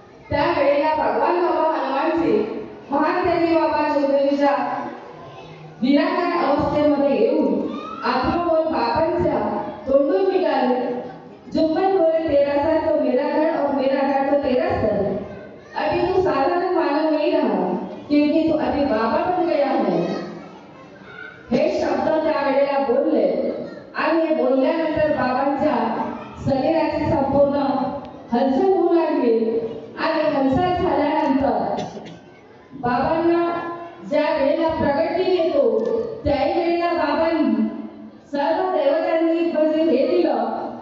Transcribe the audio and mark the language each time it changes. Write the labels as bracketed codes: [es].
[mr] त्यावेळेला भगवान बाबा हनुमानजी महान देवी बाबा जोगदेवीच्या निराकार अवस्थेमध्ये येऊन आत्माबोल बाबांच्या तोंडून निघाले. [hi] जुम्मन बोले तेरा सर तो मेरा घर और मेरा घर तो तेरा सर. अभी तू साधारण मानव नहीं रहा, क्योंकि तू अभी बाबा बन गया है. [mr] हे शब्द त्यावेळेला बोलले. आणि हे बोलल्यानंतर बाबांच्या शरीराची संपूर्ण हालचाल होऊ लागली. आणि हालचाल झाल्यानंतर बाबांना ज्या वेळेला प्रगटी येतो, त्याही वेळेला बाबांनी सर्व देवतांनी म्हणजे हे दिलं.